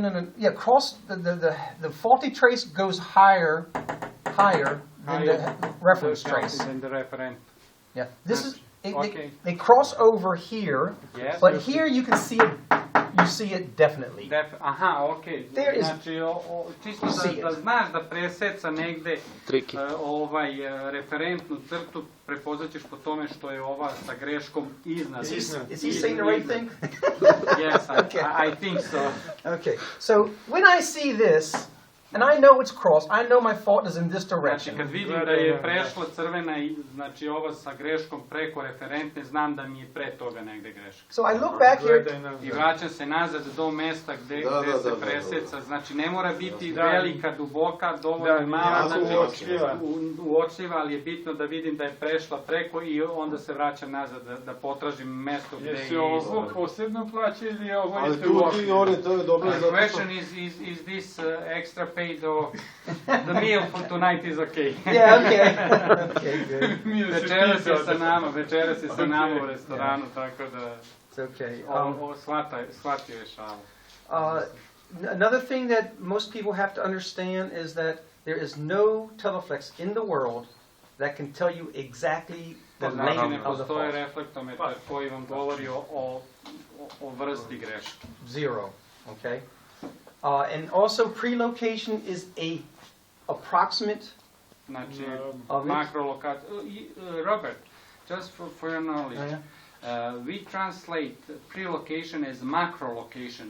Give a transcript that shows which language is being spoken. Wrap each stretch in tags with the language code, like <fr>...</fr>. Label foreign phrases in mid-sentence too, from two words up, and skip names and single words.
<en>Yeah, cross, the faulty trace goes higher than the reference trace. Than the referent. Yeah, this is, Okay. they cross over here, Yes. but here you can see it, you see it definitely. Aha, ok. There is-</en> <sr>Znači, čisto</sr> <en>You see</en> <sr>da</sr> <en>it.</en> <sr>znaš da preseca negde</sr> <en>Tricky.</en> <sr>referentnu crtu, prepoznaćeš po tome što je ova sa greškom iznad.</sr> <en>Is he saying the right thing? Yes, Okay. I think so. Okay, so when I see this, and I know it's crossed, I know my fault is in this</en> <sr>Znači,</sr> <en>direction.</en> <sr>kad vidim da je prešla crvena i znači ova sa greškom preko referentne, znam da mi je pre toga negde greška.</sr> <en>So I look back here,</en> <sr>I vraćam se nazad do mesta gde se preseca. Znači, ne mora biti velika, duboka, dovoljno mala, znači uočljiva, ali je bitno da vidim da je prešla preko i onda se vraćam nazad da potražim mesto gde je Jesi ovo izgleda. posebno plaća ili je ovo Ali isto tu uopšte? ti oni, to je dobro</sr> <en>The</en> <sr>zato što...</sr> <en>question is this extra paid or the meal for tonight is okay? yeah, okay, okay, good.</en> <sr>Večeras je sa nama u restoranu, tako da</sr> <en>It's okay.</en> <sr>ovo shvatio je šalu.</sr> <en>Another thing that most people have to understand is that there is no teleflex in the world that can tell you exactly the</en> <sr>Znači, ne</sr> <en>length of the</en> <sr>postoje</sr> <en>fault.</en> <sr>reflektometar koji vam govori o vrsti greške.</sr> <en>Zero, okay? And also pre-location is a approximate</en> <sr>Znači,</sr> <en>of it.</en> <sr>makrolokacija.</sr> <en>Robert, just for your knowledge, Yeah. we translate pre-location as macro location.</en>